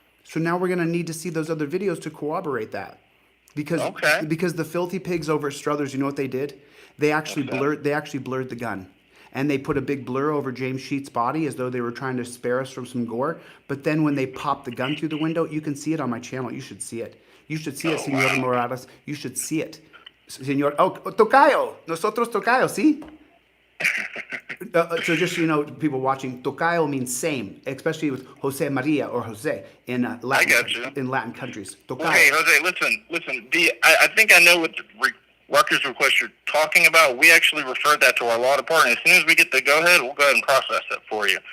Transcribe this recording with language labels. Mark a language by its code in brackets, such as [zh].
[en] So now we're going to need to see those other videos to corroborate that. Because the filthy pigs over at Struthers, you know what they did? They actually blurred the gun. And they put a big blur over James Sheets' body as though they were trying to spare us from some gore. But then when they popped the gun through the window, you can see it on my channel. You should see it. You should see it, Senor Morales. You should see it. [es] Senor, tocayo, nosotros tocayo, ¿sí? [en] So just so you know, people watching, tocayo means same, especially with Jose Maria or Jose in Latin countries. [es] Tocayo. [en] Okay, Jose, listen. I think I know what the Rutgers request you're talking about. We actually referred that to our law department. As soon as we get the go-ahead, we'll go ahead and process that for you.